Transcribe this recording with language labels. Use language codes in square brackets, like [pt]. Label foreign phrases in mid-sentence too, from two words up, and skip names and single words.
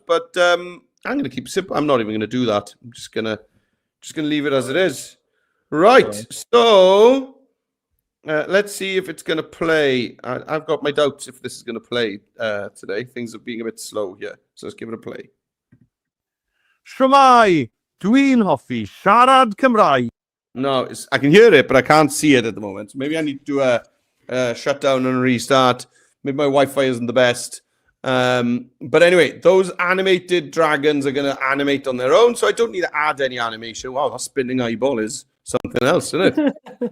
[en] But I'm going to keep it simple. I'm not even going to do that. I'm just gonna leave it as it is. Right. So let's see if it's going to play. I've got my doubts if this is going to play today. Things are being a bit slow here. So let's give it a play. [cy] Shwmae, Dwi'n hoffi siarad Cymraeg. [en] No, I can hear it, but I can't see it at the moment. Maybe I need to do a shutdown and restart. Maybe my Wi-Fi isn't the best. But anyway, those animated dragons are going to animate on their own, so I don't need to add any animation. Wow, that spinning eyeball is something else, isn't it?